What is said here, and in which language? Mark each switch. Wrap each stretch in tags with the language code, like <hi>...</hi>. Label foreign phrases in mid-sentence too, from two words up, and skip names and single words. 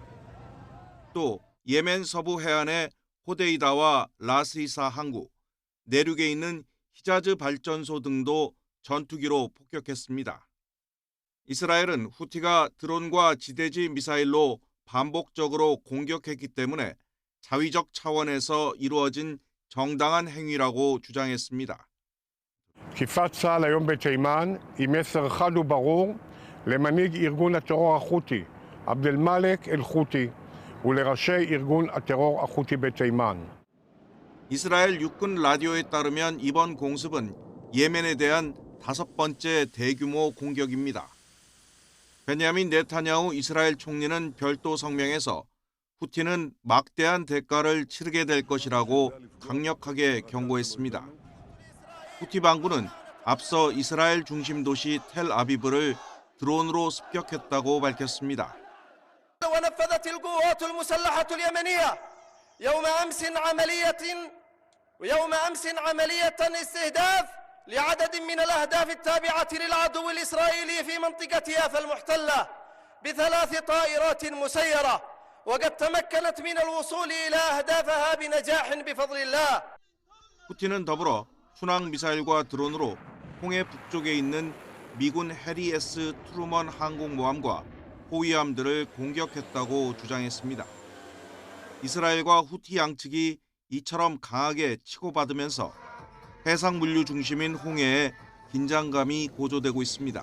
<ko>또 예멘 서부 해안의 호데이다와 라스이사 항구, 내륙에 있는 히자즈 발전소 등도 전투기로 폭격했습니다. 이스라엘은 후티가 드론과 지대지 미사일로 반복적으로 공격했기 때문에 자위적 차원에서 이루어진 정당한 행위라고 주장했습니다.</ko> <he>תקיפת צה"ל היום בתימן היא מסר חד וברור למנהיג ארגון הטרור החותי, עבד אל-מאלק אל-חותי, ולראשי ארגון הטרור החותי בתימן.</he> <ko>이스라엘 육군 라디오에 따르면 이번 공습은 예멘에 대한 5번째 대규모 공격입니다. 베냐민 네타냐후 이스라엘 총리는 별도 성명에서 후티는 막대한 대가를 치르게 될 것이라고 강력하게 경고했습니다. 후티 반군은 앞서 이스라엘 중심 도시 텔아비브를 드론으로 습격했다고 밝혔습니다.</ko> <ar>ونفذت القوات المسلحة اليمنية يوم أمس عملية استهداف لعدد من الأهداف التابعة للعدو الإسرائيلي في منطقة يافا المحتلة ب3 طائرات مسيرة وقد تمكنت من الوصول إلى أهدافها بنجاح بفضل الله.</ar> <ko>후티는 더불어 순항 미사일과 드론으로 홍해 북쪽에 있는 미군 해리 S. 트루먼 항공모함과 호위함들을 공격했다고 주장했습니다. 이스라엘과 후티 양측이 이처럼 강하게 치고받으면서 해상 물류 중심인 홍해에 긴장감이 고조되고 있습니다.</ko>